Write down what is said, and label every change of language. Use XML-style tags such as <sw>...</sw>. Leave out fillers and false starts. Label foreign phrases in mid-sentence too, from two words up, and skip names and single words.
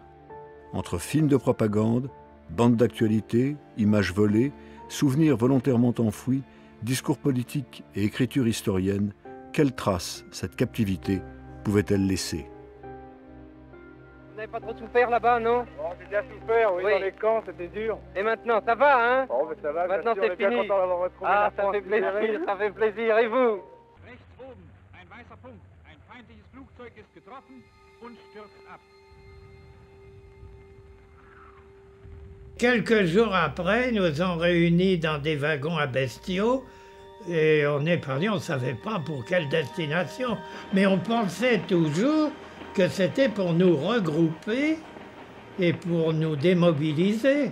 <fr>Entre films de propagande, bandes d'actualité, images volées, souvenirs volontairement enfouis, discours politiques et écriture historienne, quelle trace cette captivité pouvait-elle laisser? Vous n'avez pas trop souffert là-bas, non? Bon, j'ai bien souffert, oui, dans les camps, c'était dur. Et maintenant, ça va, hein? Bon, mais ça va, maintenant c'est fini. bien content d'avoir retrouvé Ah, la ça France. fait plaisir, ça fait plaisir. Et vous?</fr> <de>Rechts oben, ein weißer Punkt. Ein feindliches Flugzeug ist getroffen und stürzt ab.</de> <fr>Quelques jours après, nous sommes réunis dans des wagons à bestiaux et on est parti, on ne savait pas pour quelle destination, mais on pensait toujours que c'était pour nous regrouper et pour nous démobiliser.</fr>